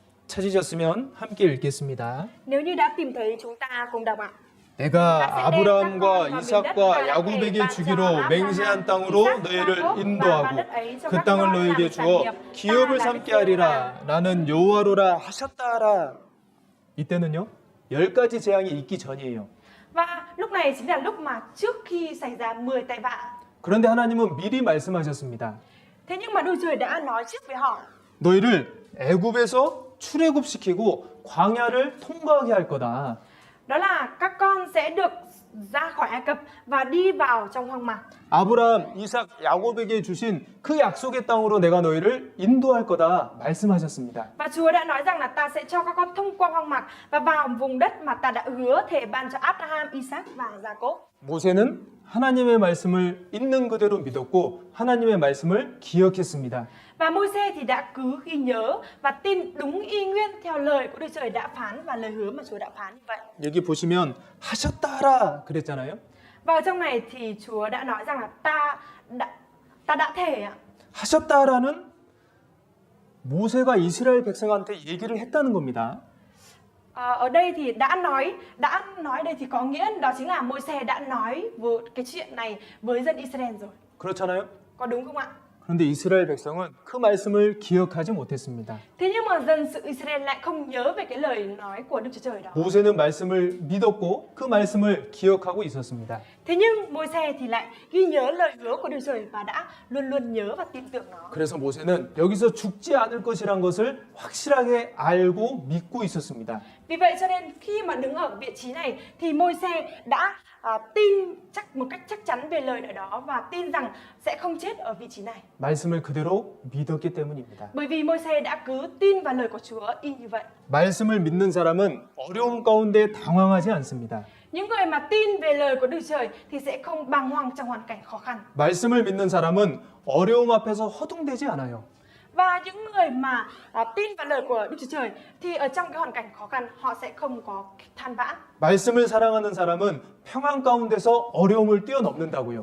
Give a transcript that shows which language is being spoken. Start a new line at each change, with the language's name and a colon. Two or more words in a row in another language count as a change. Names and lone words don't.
Korean: 찾으셨으면 함께 읽겠습니다.
Vietnamese: Nếu như đã tìm thấy chúng ta cùng đọc ạ.
Korean: 내가 아브라함과 이삭과 야곱에게 주기로 맹세한 땅으로 너희를 인도하고 그 땅을 너희에게 주어 기업을 삼게 하리라. 나는 여호와로라 하셨다라. 이때는요 10가지 재앙이 있기 전이에요.
Vietnamese: Và lúc này chính là lúc mà trước khi xảy ra 10 tai vạ.
Korean: 그런데 하나님은 미리 말씀하셨습니다.
Vietnamese: Thế nhưng mà Đức Trời đã nói trước với họ.
Korean: 너희를 애굽에서 출애굽시키고 광야를 통과하게 할 거다.
Vietnamese: Đó là các con sẽ được ra khỏi Ai Cập và đi vào trong hoang mạc.
Korean: 아브라함, 이삭, 야곱에게 주신 그 약속의 땅으로 내가 너희를 인도할 거다 말씀하셨습니다.
Vietnamese: Và Chúa đã nói rằng là ta sẽ cho các con thông qua hoang mạc và vào vùng đất mà ta đã hứa thề ban cho Abraham, Isaac và Jacob.
Korean: 모세는 하나님의 말씀을 있는 그대로 믿었고 하나님의 말씀을 기억했습니다.
Vietnamese: Và Môi-se thì đã cứ ghi nhớ và tin đúng y nguyên theo lời của Đức Trời đã phán và lời hứa mà Chúa đã phán như vậy.
Korean: 여기 보시면 하셨다라 그랬잖아요.
Vietnamese: Và ở trong này thì Chúa đã nói rằng là ta đã thề ạ.
Korean: 하셨다라는 모세가 이스라엘 백성한테 얘기를 했다는 겁니다.
Vietnamese: Ở đây thì đã nói đây thì có nghĩa đó chính là Môi-se đã nói về cái chuyện này với dân Israel rồi.
Korean: 그렇잖아요.
Vietnamese: Có đúng không ạ?
Korean: 그런데 이스라엘 백성은 그 말씀을 기억하지 못했습니다.
Vietnamese: Thế nhưng mà dân sự Israel lại không nhớ về cái lời nói của Đức Chúa Trời đó.
Korean: 모세는 말씀을 믿었고 그 말씀을 기억하고 있었습니다.
Vietnamese: Thế nhưng Môi-se thì lại ghi nhớ lời hứa của Đức Trời và đã luôn luôn nhớ và tin tưởng nó.
Korean: 그래서 모세는 여기서 죽지 않을 것이란 것을 확실하게 알고 믿고 있었습니다.
Vietnamese: Vì vậy cho nên khi mà đứng ở vị trí này thì Môi-se đã tin một cách chắc chắn về lời nói đó và tin rằng sẽ không chết ở vị trí này.
Korean: 말씀을 그대로 믿었기 때문입니다.
Vietnamese: Bởi vì Môi-se đã cứ tin vào lời của Chúa y như vậy.
Korean: 말씀을 믿는 사람은 어려움 가운데 당황하지 않습니다.
Vietnamese: Những người mà tin về lời của Đức Trời thì sẽ không bàng hoàng trong hoàn cảnh khó khăn.
Korean: 말씀을 믿는 사람은 어려움 앞에서 허둥대지 않아요.
Vietnamese: Và những người mà tin vào lời của Đức Chúa Trời thì ở trong cái hoàn cảnh khó khăn họ sẽ không có than vãn.
Korean: 말씀을 사랑하는 사람은 평안 가운데서 어려움을 뛰어넘는다고요.